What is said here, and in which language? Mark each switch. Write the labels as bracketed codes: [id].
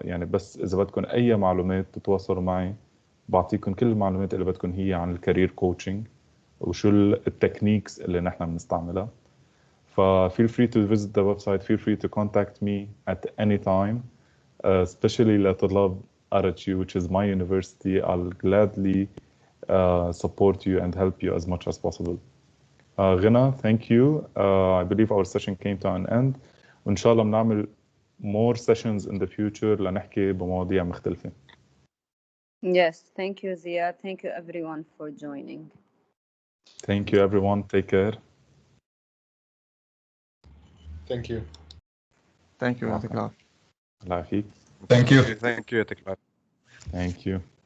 [ar] يعني بس اذا بدكم اي معلومات تتواصلوا معي، بعطيكم كل المعلومات اللي بدكم هي عن الكارير كوتشنج وشو التكنيكس اللي نحن بنستعملها. [en] ف feel free to visit the website, feel free to contact me at any time, especially [ar] لطلاب [en] RHU, which is my university. I'll gladly support you and help you as much as possible. غنى, thank you. I believe our session came to an end. [ar] وإن شاء الله بنعمل [en] more sessions in the future [ar] لنحكي بمواضيع مختلفة. [en] Yes, thank you, Ziad. Thank you, everyone, for joining. Thank you, everyone. Take care. Thank you. Thank you. [ar] يعطيك العافية. الله يعافيك. [en] Thank you. Thank you. [ar] يعطيك العافية. [en] Thank you.